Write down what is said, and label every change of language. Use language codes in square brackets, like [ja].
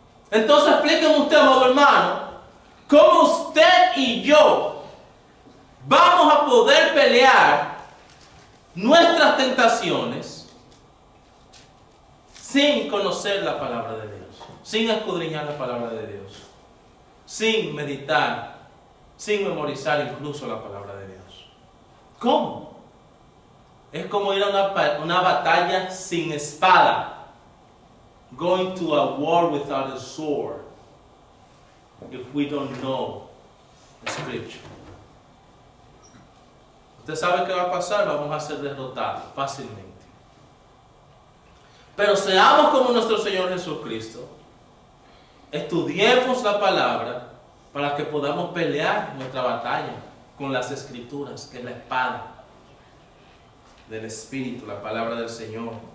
[es] Entonces explíqueme usted, amado hermano, cómo usted y yo vamos a poder pelear nuestras tentaciones sin conocer la palabra de Dios, sin escudriñar la palabra de Dios, sin meditar, sin memorizar incluso la palabra de Dios. ¿Cómo? Es como ir a una batalla sin espada. [en] Going to a war without a sword, if we don't know the scripture. [es] Usted sabe qué va a pasar, vamos a ser derrotados fácilmente. Pero seamos como nuestro Señor Jesucristo, estudiemos la palabra para que podamos pelear nuestra batalla con las Escrituras, que es la espada del Espíritu, la palabra del Señor.